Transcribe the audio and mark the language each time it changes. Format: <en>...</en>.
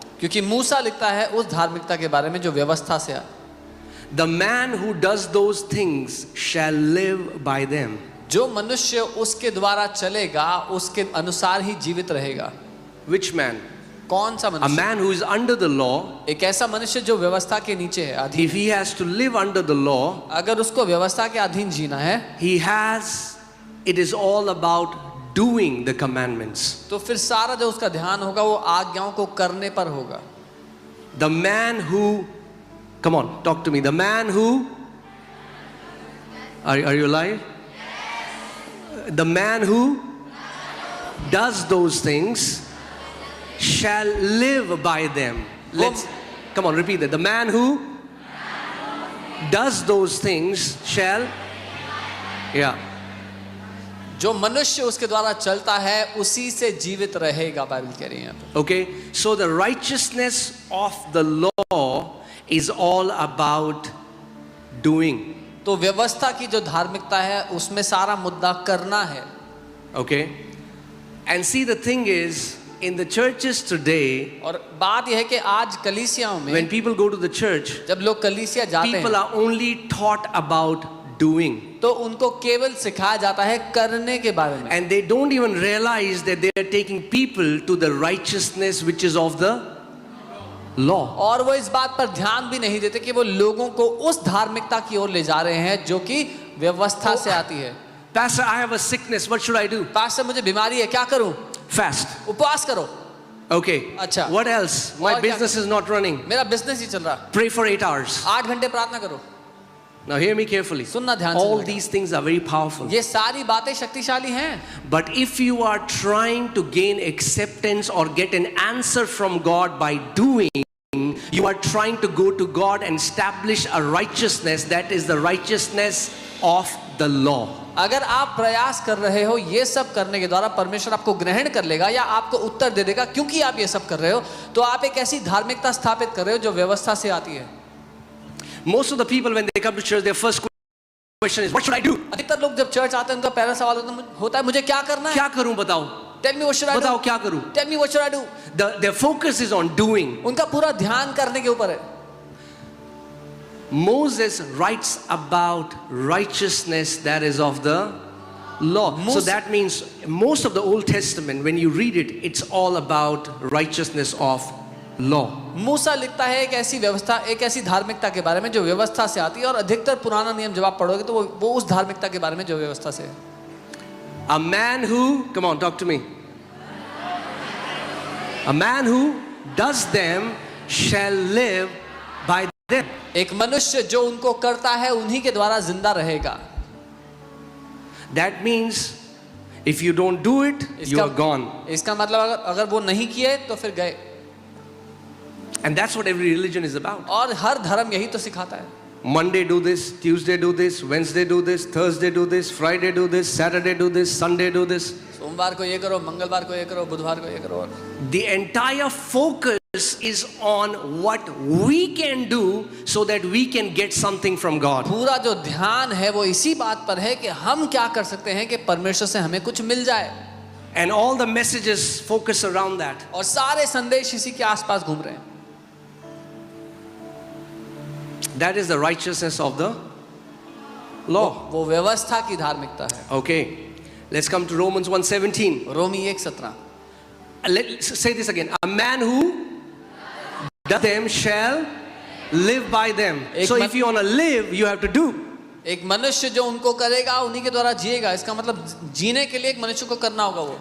<hi>क्योंकि मूसा लिखता है उस धार्मिकता के बारे में जो व्यवस्था से है।</hi> <en>The man who does those things shall live by them.</en> <hi>जो मनुष्य उसके द्वारा चलेगा उसके अनुसार ही जीवित रहेगा।</hi> <en>Which man?</en> <hi>कौन सा</hi> <en>A</en> <hi>मनुष्य?</hi> <en>man who is under the law.</en> <hi>एक ऐसा मनुष्य जो व्यवस्था के नीचे है, अधीन।</hi> <en>If he has to live under the law,</en> <hi>अगर उसको व्यवस्था के अधीन जीना है,</hi> <en>it is all about doing the commandments.</en> <hi>तो फिर सारा जो उसका ध्यान होगा वो आज्ञाओं को करने पर होगा।</hi> <en>The man who, come on, talk to me. The man who, are you alive? Yes. The man who does those things shall live by them. Come on, repeat that. The man who does those things shall, yeah.</en> <hi>जो मनुष्य उसके द्वारा चलता है उसी से जीवित रहेगा, बाइबल कह रही है।</hi> <en>Okay, so the righteousness of the law is all about doing.</en> <hi>तो व्यवस्था की जो धार्मिकता है उसमें सारा मुद्दा करना है।</hi> <en>Okay, and see the thing is in the churches today,</en> <hi>और बात यह है कि आज कलीसियाओं में</hi> <en>when people go to the church,</en> <hi>जब लोग कलीसिया जाते</hi> <en>people</en> <hi>हैं</hi> <en>are only taught about doing.</en> <hi>तो उनको केवल सिखाया जाता है करने के बारे में।</hi> <en>And they don't even realize that they are taking people to the righteousness which is of the law.</en> <hi>और वो इस बात पर ध्यान भी नहीं देते कि वो लोगों को उस धार्मिकता की ओर ले जा रहे हैं जो कि व्यवस्था से आती है।</hi> <en>Pastor, I have a sickness. What should I do?</en> <hi>Pastor मुझे बीमारी है, क्या करूं?</hi> <en>Fast.</en> <hi>उपवास करो।</hi> <en>Okay.</en> <hi>अच्छा।</hi> <en>What else? My</en> <hi>और क्या</hi> <en>business is not running.</en> <hi>मेरा बिजनेस ही चल रहा।</hi> <en>Pray for 8 hours.</en> <hi>8 घंटे प्रार्थना करो।</hi> <en>Now hear me carefully.</en> <hi>सुनना ध्यान से।</hi> <en>All these things are very powerful.</en> <hi>ये सारी बातें शक्तिशाली हैं।</hi> <en>But if you are trying to gain acceptance or get an answer from God by doing, you are trying to go to God and establish a righteousness that is the righteousness of the law.</en> <hi>अगर आप प्रयास कर रहे हो ये सब करने के द्वारा परमेश्वर आपको ग्रहण कर लेगा या आपको उत्तर दे देगा क्योंकि आप ये सब कर रहे हो, तो आप एक ऐसी धार्मिकता स्थापित कर रहे हो जो व्यवस्था से आती है।</hi> <en>Most of the people when they come to church, their first question is, what should I do?</en> <hi>अधिकतर लोग जब चर्च आते हैं उनका पहला सवाल होता है मुझे क्या करना है? क्या करूं बताओ?</hi> <en>Tell me what should I do?</en> <hi>बताओ क्या करूं?</hi> <en>Tell me what should I do? Their focus is on doing.</en> <hi>उनका पूरा ध्यान करने के ऊपर है।</hi> <en>Moses writes about righteousness that is of the law. So that means most of the Old Testament, when you read it, it's all about righteousness of law.</en> <hi>मूसा लिखता है एक ऐसी व्यवस्था, एक ऐसी धार्मिकता के बारे में जो व्यवस्था से आती है, और अधिकतर पुराना नियम जब आप पढ़ोगे तो वो उस धार्मिकता के बारे में जो व्यवस्था से है।</hi> <en>A man who, come on, talk to me. A man who does them shall live by them.</en> <hi>एक मनुष्य जो उनको करता है उन्हीं के द्वारा जिंदा रहेगा.</hi> <en>That means if you don't do it, you are gone.</en> <hi>इसका मतलब अगर वो नहीं किए तो फिर गए.</hi> <en>And that's what every religion is about.</en> <hi>और हर धर्म यही तो सिखाता है.</hi> <en>Monday do this, Tuesday do this, Wednesday do this, Thursday do this, Friday do this, Saturday do this, Sunday do this.</en> <hi>सोमवार को ये करो, मंगलवार को ये करो, बुधवार को ये करो.</hi> <en>The entire focus is on what we can do so that we can get something from God.</en> <hi>पूरा जो ध्यान है वो इसी बात पर है कि हम क्या कर सकते हैं कि परमेश्वर से हमें कुछ मिल जाए.</hi> <en>And all the messages focus around that.</en> <hi>और सारे संदेश इसी के आसपास घूम रहे हैं.</hi> <en>That is the righteousness of the law.</en> <hi>वो व्यवस्था की धार्मिकता है.</hi> <en>Okay, let's come to Romans 1:17.</en> <hi>Romi 1:17.</hi> <en>Let's say this again. A man who does them shall live by them. So if you want to live, you have to do.</en> <hi>एक मनुष्य जो उनको करेगा उन्हीं के द्वारा जिएगा. इसका मतलब जीने के लिए एक मनुष्य को करना होगा वो.</hi>